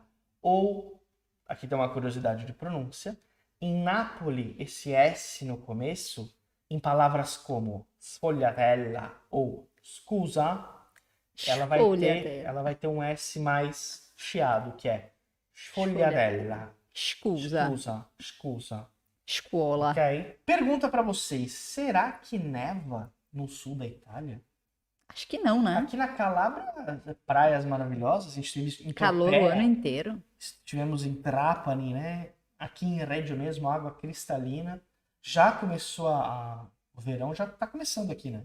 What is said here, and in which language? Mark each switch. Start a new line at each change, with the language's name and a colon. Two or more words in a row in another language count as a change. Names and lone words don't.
Portuguese: Ou, aqui tem uma curiosidade de pronúncia, em Nápoles, esse S no começo, em palavras como sfogliatella ou scusa, Sfogliatella. ela vai ter um S mais chiado, que é Sfogliatella. sfogliatella. Scusa. Scusa. Scuola. Ok? Pergunta pra vocês, será que neva no sul da Itália? Acho que não, né? Aqui na Calábria, praias maravilhosas, a gente esteve em Calor o ano Tropea, inteiro. estivemos em Trapani, né? Aqui em Reggio mesmo, água cristalina. Já começou o verão, já tá começando aqui, né?